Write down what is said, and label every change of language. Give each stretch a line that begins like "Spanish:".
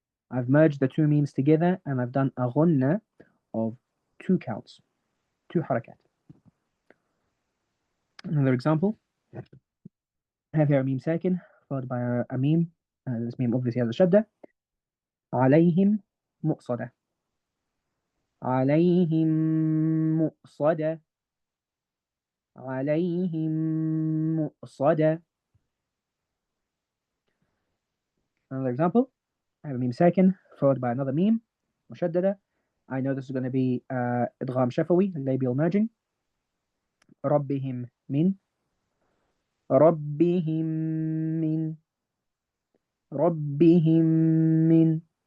English: I've merged the two memes together and I've done a ghunna of two counts, two harakat. Another example. I have here a meme sakin followed by a meme. This meme obviously has a shadda.
Arabic: عليهم مؤصدة عليهم مؤصدة عليهم مؤصدة.
English: Another example. I have a meme sakin followed by another meme مشددة. I know this is going to be إدغام شفوي, labial merging.
Arabic: ربهم من ربهم من ربهم من.